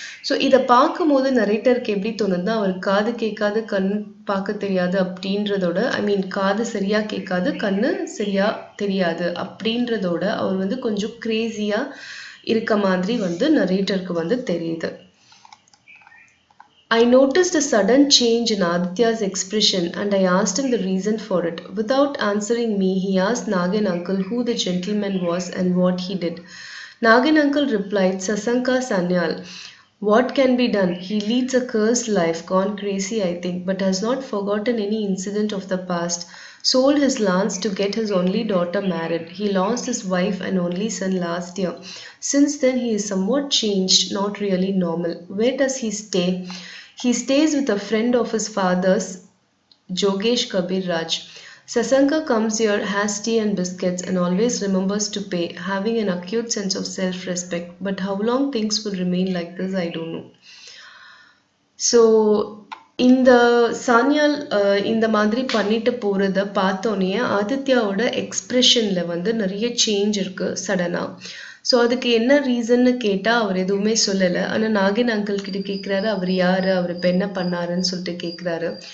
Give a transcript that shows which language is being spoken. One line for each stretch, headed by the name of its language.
Tamil: So இதை பார்க்கும்போது நரேட்டருக்கு எப்படி தோணுதுன்னா, அவர் காது கேட்காது, கண் பார்க்க தெரியாது அப்படின்றதோட, காது சரியாக கேட்காது, கண்ணு சரியாக தெரியாது அப்படின்றதோட அவர் வந்து கொஞ்சம் கிரேசியாக இருக்க மாதிரி வந்து நரேட்டருக்கு வந்து தெரியுது.
English: I noticed a sudden change in Aditya's expression and I asked him the reason for it. Without answering me, he asked Nagin uncle who the gentleman was and what he did. Nagin uncle replied, Sasanka Sanyal. What can be done? He leads a cursed life, gone crazy I think, but has not forgotten any incident of the past. Sold his lands to get his only daughter married. He lost his wife and only son last year. Since then he is somewhat changed, not really normal. Where does he stay? He stays with a friend of his father's, Jogesh Kabir Raj. Sasanka comes here, has tea and biscuits and always remembers to pay, having an acute sense of self-respect. But how long things will remain like this, I don't know.
Tamil: So, இந்த சான்யால் இந்த மாதிரி பண்ணிட்டு போகிறத பார்த்தோன்னே ஆதித்யாவோட எக்ஸ்ப்ரெஷனில் வந்து நிறைய change இருக்குது சடனாக. ஸோ அதுக்கு என்ன ரீசன்னு கேட்டால் அவர் எதுவுமே சொல்லலை. ஆனால் நாகின் அங்கிள் கிட்ட கேட்குறாரு, அவர் யார், அவர் இப்போ என்ன பண்ணாருன்னு சொல்லிட்டு கேட்குறாரு.